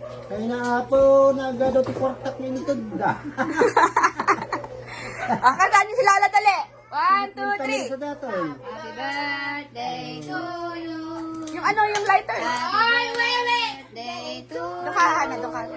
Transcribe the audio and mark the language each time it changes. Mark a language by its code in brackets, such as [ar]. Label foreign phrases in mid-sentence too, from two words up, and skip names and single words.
[tl] Kaya na po, [ilo] nagado ti kwartak ni nitod da. [tl] Kantaan niyo si Lala dali. 1, 2, 3. [ilo] Sa datoy. [en] Happy birthday to you. [tl] Yung ano, yung lighter. [en] Happy birthday to [tl] Doon ka, Hana, doon ka.